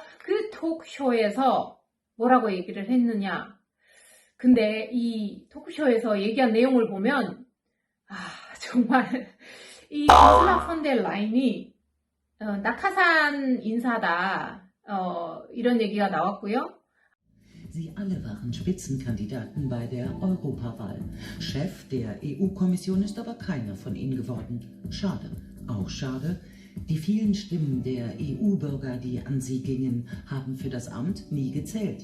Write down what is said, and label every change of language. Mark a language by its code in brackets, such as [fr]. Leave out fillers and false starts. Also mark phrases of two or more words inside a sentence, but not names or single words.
[ko] 그 톡쇼에서 뭐라고 얘기를 했느냐. 근데 이 톡쇼에서 얘기한 내용을 보면 정말 이 우르슬라 폰 델 라인이 낙하산 인사다 이런 얘기가 나왔고요. [de] Sie alle waren Spitzenkandidaten bei der Europawahl. Chef der EU-Kommission ist aber keiner von ihnen geworden. Schade. Auch schade. Die vielen Stimmen der EU-Bürger, die an sie gingen, haben für das Amt nie gezählt.